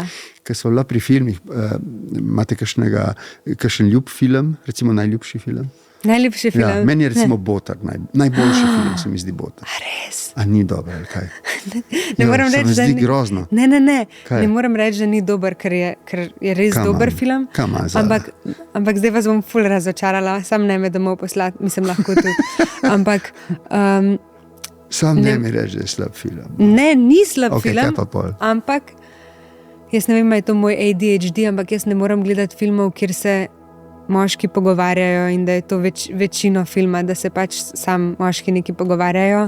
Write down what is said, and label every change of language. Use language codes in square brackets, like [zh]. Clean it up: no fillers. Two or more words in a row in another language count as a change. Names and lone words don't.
[sl] Ker so bila pri filmih, imate kakšen ljub film, recimo najljubši film? Najljubši film? Ja, meni je recimo Botar, najboljši film se mi zdi Botar. A res? A ni dobro, ali kaj? Ne moram se reči, mi da zdi ni grozno. Ne. Kaj? Ne moram reči, da ni dober, ker je res [en] Come [sl] dober [en] on, [sl] film. [en] come on, [sl] Zala. Ampak zdaj vas bom ful razočarala, sam ne me domov poslati, mislim lahko tudi. Ampak Sam ne mi reči, da je slab film. ne, ni slab Okej, film. kaj pa pol? Ampak jaz ne vem, ali je to moj ADHD, ampak jaz ne morem gledati filmov, kjer se moški pogovarjajo in da je to večino filma, da se pač sam moški neki pogovarjajo.